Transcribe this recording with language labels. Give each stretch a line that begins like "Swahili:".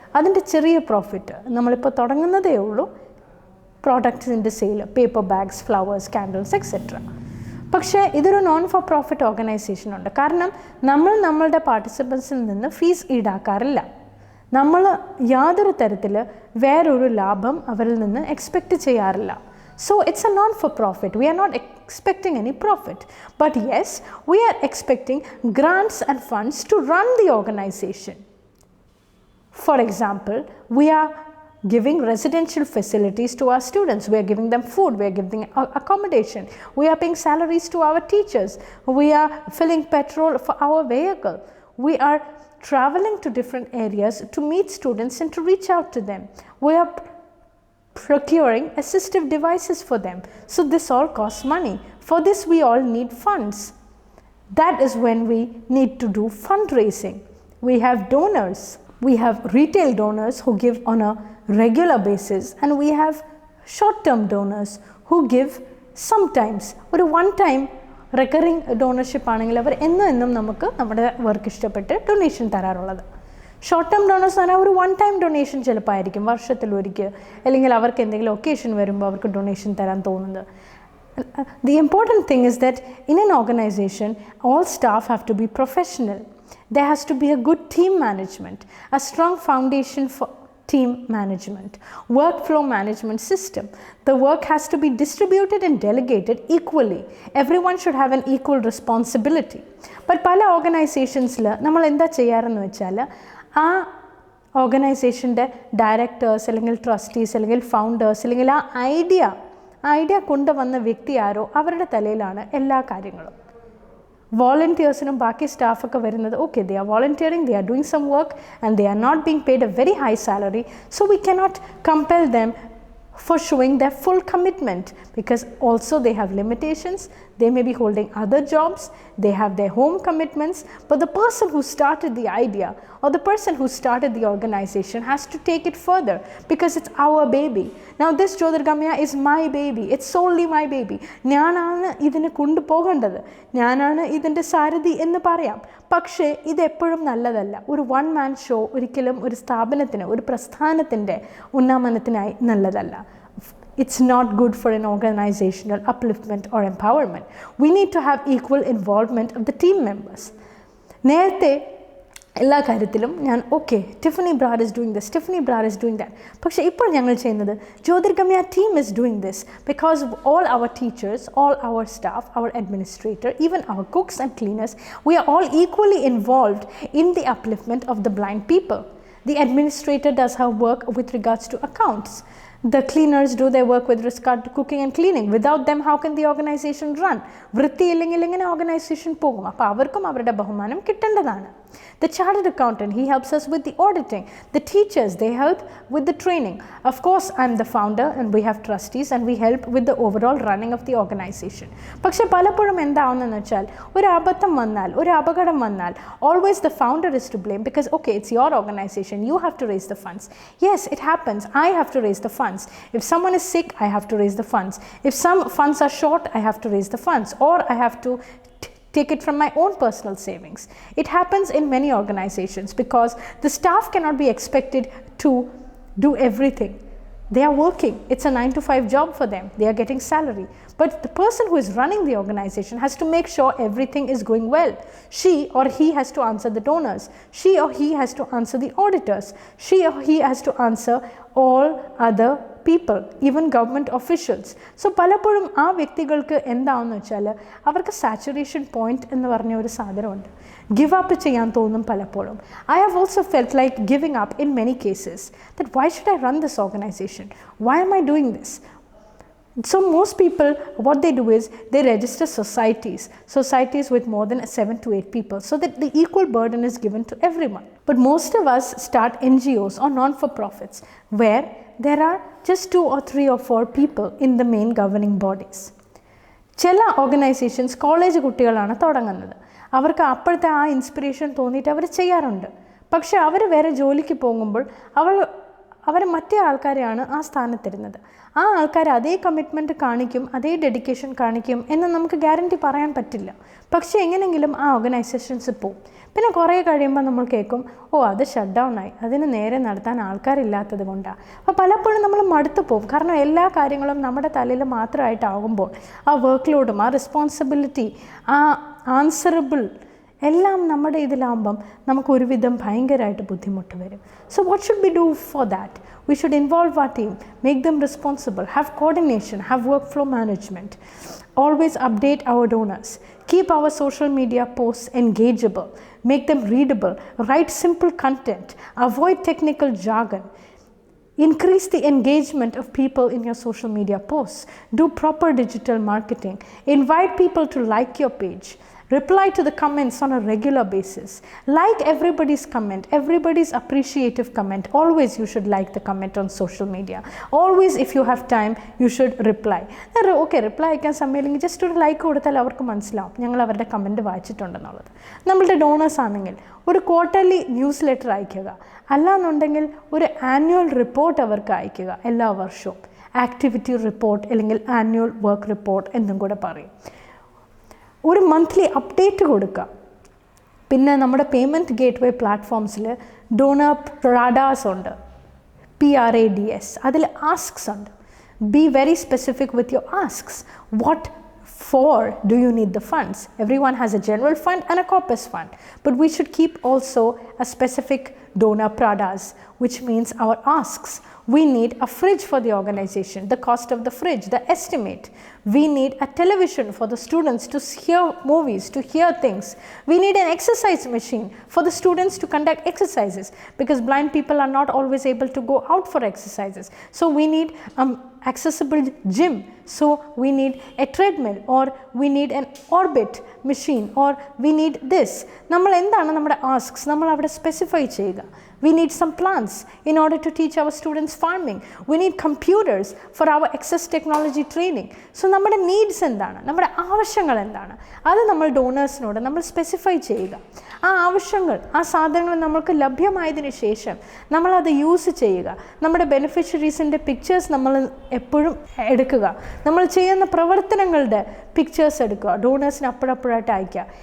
Malayalam: അതിൻ്റെ ചെറിയ പ്രോഫിറ്റ് നമ്മളിപ്പോൾ തുടങ്ങുന്നതേ ഉള്ളൂ. പ്രോഡക്ട്സിൻ്റെ sale, paper bags, flowers, candles etcetera. പക്ഷേ ഇതൊരു നോൺ ഫോർ പ്രോഫിറ്റ് ഓർഗനൈസേഷൻ ഉണ്ട്. കാരണം നമ്മളുടെ പാർട്ടിസിപ്പൻസിൽ നിന്ന് ഫീസ് ഈടാക്കാറില്ല. നമ്മൾ യാതൊരു തരത്തിൽ വേറൊരു ലാഭം അവരിൽ നിന്ന് എക്സ്പെക്റ്റ് ചെയ്യാറില്ല.
English: So it's a non-for-profit. We are not expecting any profit. But yes, we are expecting grants and funds to run the organization. For example, we are giving residential facilities to our students. We are giving them food. We are giving accommodation. We are paying salaries to our teachers. We are filling petrol for our vehicle. We are traveling to different areas to meet students and to reach out to them. We are procuring assistive devices for them. So this all costs money. For this we all need funds. That is when we need to do fundraising. We have donors. We have retail donors who give on a regular basis, and we have short-term donors who give sometimes.
Malayalam: ഒരു
English: one time recurring donorship
Malayalam: ആണെങ്കിൽ അവർ എന്നും നമുക്ക് നമ്മുടെ work ഇഷ്ടപ്പെട്ട് donation തരാറുള്ളത്. Short term donors പറഞ്ഞാൽ ഒരു one time donation ചിലപ്പോൾ ആയിരിക്കും, വർഷത്തിലൊരിക്കൽ, അല്ലെങ്കിൽ അവർക്ക് എന്തെങ്കിലും ഒക്കേഷൻ വരുമ്പോൾ അവർക്ക് ഡൊണേഷൻ തരാൻ തോന്നുന്നത്.
English: The important thing is that in an organization, all staff have to be professional. There has to be a good team management, a strong foundation for team management, workflow management system. The work has to be distributed and delegated equally. Everyone should have an equal responsibility.
Malayalam: But പല ഓർഗനൈസേഷൻസിൽ നമ്മൾ എന്താ ചെയ്യാറെന്ന് വെച്ചാൽ, ആ ഓർഗനൈസേഷൻ്റെ directors അല്ലെങ്കിൽ trustees അല്ലെങ്കിൽ founders അല്ലെങ്കിൽ ആ idea കൊണ്ടുവന്ന വ്യക്തി ആരോ അവരുടെ തലയിലാണ് എല്ലാ കാര്യങ്ങളും. വോളണ്ടിയേഴ്സിനും ബാക്കി സ്റ്റാഫൊക്കെ വരുന്നത്
English: Okay, they are volunteering, they are doing some work and they are not being paid a very high salary. So we cannot compel them for showing their full commitment, because also they have limitations. They may be holding other jobs, they have their home commitments, but the person who started the idea or the person who started the organization has to take it further, because it's our baby. Now this Jyotirgamaya is my baby, it's solely my baby.
Malayalam: ഞാനാണ് ഇതിനെ കൊണ്ടുപോകേണ്ടത്, ഞാനാണ് ഇതിൻ്റെ സാരഥി എന്ന് പറയാം. പക്ഷേ ഇത് എപ്പോഴും നല്ലതല്ല. ഒരു വൺ മാൻ ഷോ ഒരിക്കലും ഒരു സ്ഥാപനത്തിന്, ഒരു പ്രസ്ഥാനത്തിൻ്റെ ഉന്നമനത്തിനായി നല്ലതല്ല.
English: It's not good for an organizational upliftment or empowerment. We need to have equal involvement of the team members.
Malayalam: നേരത്തെ എല്ലാ കാര്യത്തിലും ഞാൻ
English: Okay Tiffany Brar is doing this, Tiffany Brar is doing that.
Malayalam: പക്ഷേ ഇപ്പോൾ ഞങ്ങൾ ചെയ്യുന്നത്
English: Jyothirgamaya team is doing this, because all our teachers, all our staff, our administrator, even our cooks and cleaners, we are all equally involved in the upliftment of the blind people. The administrator does her work with regards to accounts. The cleaners do their work with regard to cooking and cleaning. Without them, how can the organization run?
Malayalam: വൃത്തിയില്ലെങ്കിൽ എങ്ങനെ organisation പോകും? അപ്പോൾ അവർക്കും അവരുടെ ബഹുമാനം കിട്ടേണ്ടതാണ്.
English: The chartered accountant, he helps us with the auditing. The teachers, they help with the training. Of course, I'm the founder and we have trustees and we help with the overall running of the organization.
Malayalam: പക്ഷേ പലപ്പോഴും എന്താവുന്നതെന്ന് വെച്ചാൽ ഒരു അബദ്ധം വന്നാൽ, ഒരു അപകടം വന്നാൽ,
English: always the founder is to blame, because okay, it's your organization, you have to raise the funds. Yes, it happens, I have to raise the funds. If someone is sick, I have to raise the funds. If some funds are short, I have to raise the funds, or I have to take it from my own personal savings. It happens in many organizations because the staff cannot be expected to do everything. They are working. It's a 9 to 5 job for them. They are getting salary. But the person who is running the organization has to make sure everything is going well. She or he has to answer the donors. She or he has to answer the auditors. She or he has to answer all other people, even government officials.
Malayalam: So പലപ്പോഴും ആ വ്യക്തികൾക്ക് എന്താണെന്ന് വെച്ചാൽ അവർക്ക് saturation point എന്ന് പറഞ്ഞ ഒരു സാധനമുണ്ട്. ഗിവ് അപ്പ് ചെയ്യാൻ തോന്നും പലപ്പോഴും.
English: I have also felt like giving up in many cases, that why should I run this organization? Why am I doing this? So most people, what they do is they register societies with more than 7 to 8 people, so that the equal burden is given to everyone. But most of us start NGOs or non-for-profits where there are just 2 or 3 or 4 people in the main governing bodies.
Malayalam: ചില organisations college കുട്ടികളാണ് തുടങ്ങുന്നത്. അവർക്ക് അപ്പോഴത്തെ ആ inspiration തോന്നിയിട്ട് അവർ ചെയ്യാറുണ്ട്. പക്ഷേ അവർ വേറെ ജോലിക്ക് പോകുമ്പോൾ അവർ മറ്റേ ആൾക്കാരെയാണ് ആ സ്ഥാനത്തിരുന്നത്. ആ ആൾക്കാർ അതേ കമ്മിറ്റ്മെൻറ്റ് കാണിക്കും, അതേ ഡെഡിക്കേഷൻ കാണിക്കും എന്ന് നമുക്ക് ഗ്യാരണ്ടി പറയാൻ പറ്റില്ല. പക്ഷേ എങ്ങനെയെങ്കിലും ആ ഓർഗനൈസേഷൻസ് പോവും. പിന്നെ കുറേ കഴിയുമ്പോൾ നമ്മൾ കേൾക്കും, ഓ അത് ഷട്ട് ഡൗൺ ആയി, അതിന് നേരെ നടത്താൻ ആൾക്കാരില്ലാത്തത് കൊണ്ടാണ്. അപ്പോൾ പലപ്പോഴും നമ്മൾ മടുത്തു പോകും. കാരണം എല്ലാ കാര്യങ്ങളും നമ്മുടെ തലയിൽ മാത്രമായിട്ടാകുമ്പോൾ ആ വർക്ക് ലോഡും ആ റെസ്പോൺസിബിലിറ്റി ആ ആൻസറബിൾ എല്ലാം നമ്മുടെ ഇതിലാകുമ്പം നമുക്ക് ഒരുവിധം ഭയങ്കരമായിട്ട് ബുദ്ധിമുട്ട് വരും.
English: So what should we do for that? We should involve our team, make them responsible, have coordination, have workflow management, always update our donors, keep our social media posts engageable, make them readable, write simple content, avoid technical jargon, increase the engagement of people in your social media posts, do proper digital marketing, invite people to like your page, reply to the comments on a regular basis, like everybody's comment, everybody's appreciative comment. Always you should like the comment on social media. Always if you have time you should reply.
Malayalam: Okay, reply അയക്കാൻ സമയമില്ലെങ്കിൽ just ഒരു like കൊടുത്താൽ അവർക്ക് മനസ്സിലാവും ഞങ്ങൾ അവരുടെ comment വായിച്ചിട്ടുണ്ടെന്നുള്ളത്. നമ്മളുടെ donors ആണെങ്കിൽ ഒരു ക്വാർട്ടർലി ന്യൂസ് ലെറ്റർ അയക്കുക, അല്ലാന്നുണ്ടെങ്കിൽ ഒരു ആനുവൽ റിപ്പോർട്ട് അവർക്ക് അയക്കുക എല്ലാ വർഷവും. ആക്ടിവിറ്റി റിപ്പോർട്ട് അല്ലെങ്കിൽ ആനുവൽ വർക്ക് റിപ്പോർട്ട് എന്നും കൂടെ പറയും. ഒരു മന്ത്ലി അപ്ഡേറ്റ് കൊടുക്കുക. പിന്നെ നമ്മുടെ പേയ്മെൻറ്റ് ഗേറ്റ്വേ പ്ലാറ്റ്ഫോംസിൽ ഡോണർ പ്രാഡാസ് ഉണ്ട്, PRADS. അതിൽ ആസ്ക്സ് ഉണ്ട്.
English: Be very specific with your asks. What for do you need the funds? Everyone has a general fund and a corpus fund, but we should keep also a specific donor pradas, which means our asks. We need a fridge for the organization, the cost of the fridge, the estimate. We need a television for the students to hear movies, to hear things. We need an exercise machine for the students to conduct exercises, because blind people are not always able to go out for exercises. So we need accessible gym So we need a treadmill, or we need an orbit machine, or we need this.
Malayalam: നമ്മൾ എന്താണ് നമ്മുടെ asks നമ്മൾ അവിടെ specify ചെയ്യുക.
English: We need some plants in order to teach our students farming. We need computers for our access technology training.
Malayalam: So നമ്മുടെ needs എന്താണ്, നമ്മുടെ ആവശ്യങ്ങൾ എന്താണ്, അത് നമ്മൾ ഡോണേഴ്സിനോട് നമ്മൾ സ്പെസിഫൈ ചെയ്യുക. ആ ആവശ്യങ്ങൾ, ആ സാധനങ്ങൾ നമ്മൾക്ക് ലഭ്യമായതിനു ശേഷം നമ്മളത് യൂസ് ചെയ്യുക. നമ്മുടെ ബെനിഫിഷ്യറീസിൻ്റെ പിക്ചേഴ്സ് നമ്മൾ എപ്പോഴും എടുക്കുക. നമ്മൾ ചെയ്യുന്ന പ്രവർത്തനങ്ങളുടെ പിക്ചേഴ്സ് എടുക്കുക, ഡോണേഴ്സിന് അപ്പോഴപ്പോഴായിട്ട് അയക്കുക.